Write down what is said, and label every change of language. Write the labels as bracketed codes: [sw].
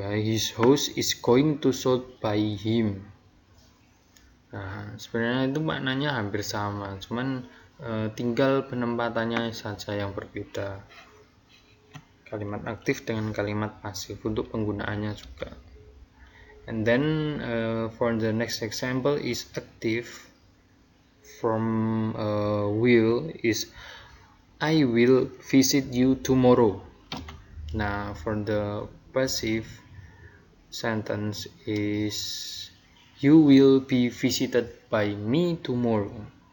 [en] His house is going to sold by him. [id] Nah, sebenarnya itu maknanya hampir sama, cuman tinggal penempatannya saja yang berbeda. Kalimat aktif dengan kalimat pasif untuk penggunaannya juga. [en] And then for the next example is active from will is I will visit you tomorrow. Nah, for the passive sentence is you will be visited by me tomorrow.